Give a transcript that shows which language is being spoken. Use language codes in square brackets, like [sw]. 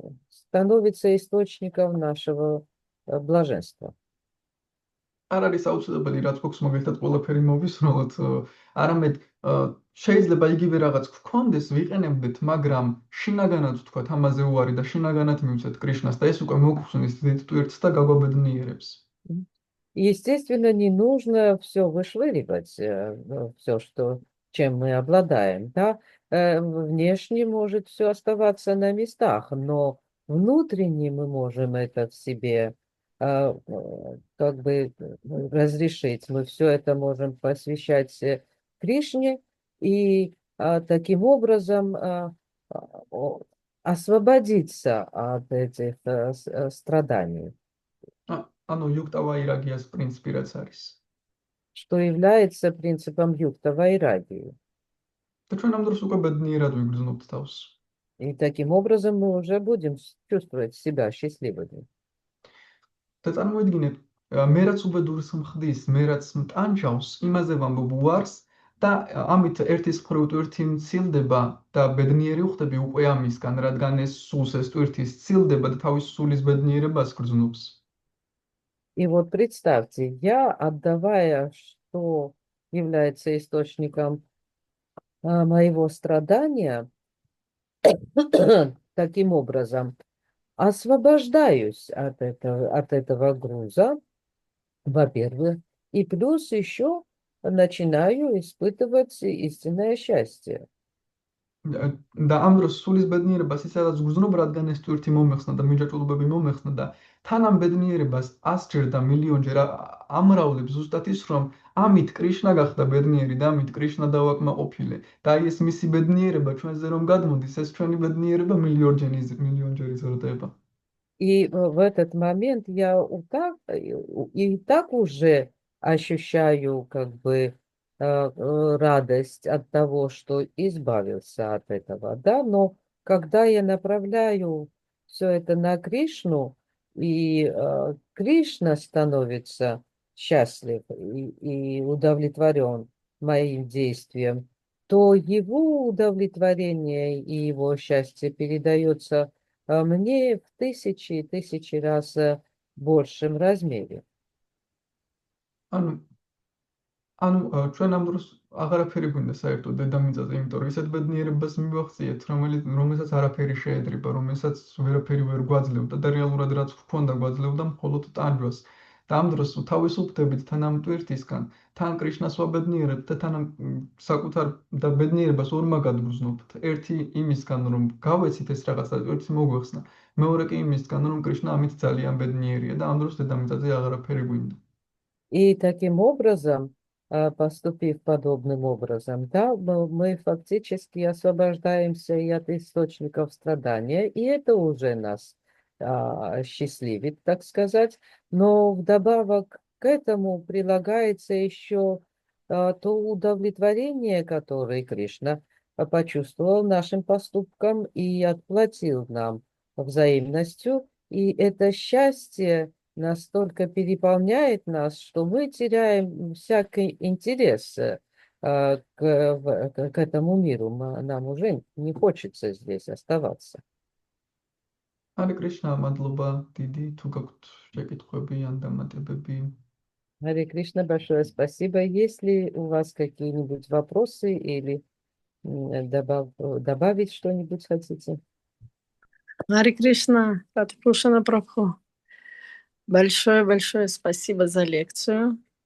[ru] становится источником нашего блаженства. [ka] არ არის აუცილებელი რაც გვაქვს მაგალითად ყველაფერი მოვისრულოთ, არამედ შეიძლება იგივე რაღაც გვქონდეს, ვიყენებდეთ, მაგრამ შინაგანად ვთქვათ, ამაზე უარი და შინაგანად მივცეთ კრიშნას და ეს უკვე მოგხსნის დიდ ტვირთს და გაგვაბედნიერებს. [ru] Естественно, не нужно все вышвыривать, все, чем мы обладаем, да. Внешне может все оставаться на местах, но внутренне мы можем это в себе как бы разрешить. Мы все это можем посвящать Кришне и таким образом освободиться от этих страданий. [ka] ანუ იუქტა ვაირაგიას პრინციპი რაც არის. [ru] Что является принципом юкта вайрагии. [ka] და ჩვენ ამ დროს უკვე ბედნიერად ვიგრძნობთ თავს. [ru] И таким образом мы уже будем чувствовать себя счастливыми. [ka] და წარმოიდგინეთ, მე რაც უბედურს მხდის, მე რაც მტანჯავს, იმაზე ვამბობ უარს და ამით ერთის მხრივ ტვირთი მცილდება და ბედნიერი ვხდები უკვე ამისგან, რადგან ეს სულს ეს ტვირთი სცილდება და თავის სულის ბედნიერებას გრძნობს. [ru] И вот представьте, я, отдавая, что является источником моего страдания, таким образом освобождаюсь от этого груза, во-первых, и плюс еще начинаю испытывать истинное счастье. [ka] და ამ დროს სულის ბედნიერებას ისედაც გრძნობ, რადგან ეს ტვირთი მომეხსნა და მინჯაჭულობები მომეხსნა და თან ამ ბედნიერებას 100-ჯერ და მილიონჯერ ამრავლებს ზუსტად ის, რომ ამით კრიშნა გახდა ბედნიერი და ამით კრიშნა დავაკმაყოფილე. და აი ეს მისი бедნიერება ჩვენზე რომ გადმოდის, ეს ჩვენი бедნიერება მილიონჯერ იზრდება. [ru] И в этот момент я и так уже ощущаю как бы радость от того, что избавился от этого, да, но когда я направляю все это на Кришну, и Кришна становится счастлив и удовлетворен моим действием, то его удовлетворение и его счастье передается мне в тысячи и тысячи раз большем размере. [ka] ანუ ჩვენ ამ დროს აღარაფერი გვინდა საერთოდ დედამიწაზე, იმიტომ რომ ისეთ ბედნიერებას მივახციეთ, რომელსაც არაფერი შეედრება, რომელსაც ვერაფერი ვერ გვაძლევდა და რეალურად რაც გვქონდა გვაძლევდა მხოლოდ ტანჯვას. და ამ დროს თავისუფლდებით თან ამ ტვირთისგან, თან კრიშნას ვაბედნიერებთ და თან საკუთარ და ბედნიერებას ორმაგად ვგრძნობთ. ერთი იმისგან რომ გავეცით ეს რაღაცა ტვირთი მოგვეხსნა, მეორე კი იმისგან რომ კრიშნა ამით ძალიან ბედნიერია და ამ დროს дедамიწაზე აღარაფერი გვინდა. [ru] И таким образом, поступив подобным образом, да, мы фактически освобождаемся и от источников страдания, и это уже нас счастливит, так сказать. Но вдобавок к этому прилагается еще то удовлетворение, которое Кришна почувствовал нашим поступкам и отплатил нам взаимностью. И это счастье настолько переполняет нас, что мы теряем всякий интерес к этому миру. Нам уже не хочется здесь оставаться. [ka] Харе Кришна, мадლობა დიდი, თუ გაქვთ შეკითხვები ან დამატებები. [ru] Харе Кришна, большое спасибо. Есть ли у вас какие-нибудь вопросы или добавить что-нибудь хотите? Харе Кришна, Радхапушана Прабху. Большое-большое спасибо за лекцию.